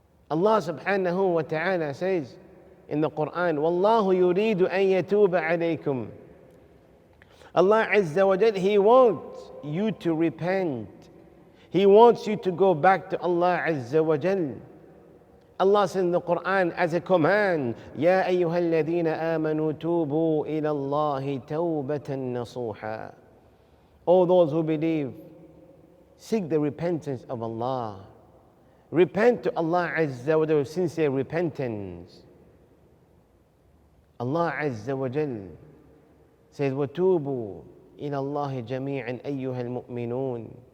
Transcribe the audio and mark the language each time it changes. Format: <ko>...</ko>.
<en>Allah subhanahu wa ta'ala says in the Quran,</en> <ar>وَاللَّهُ يُرِيدُ أَن يَتُوبَ عَلَيْكُمْ.</ar> <en>Allah Azza wa Jal, He wants you to repent. He wants you to go back to Allah Azza wa Jal. Allah says in the Quran as a command,</en> <ar>يَا أَيُّهَا الَّذِينَ آمَنُوا تُوبُوا إِلَى اللَّهِ تَوْبَةً نَصُوحًا.</ar> <en>All those who believe, seek the repentance of Allah. Repent to Allah Azza wa Jal with sincere repentance. Allah Azza wa Jal says,</en> <ar>وَتُوبُوا إِلَى اللَّهِ جَمِيعًا أَيُّهَا الْمُؤْمِنُونَ.</ar>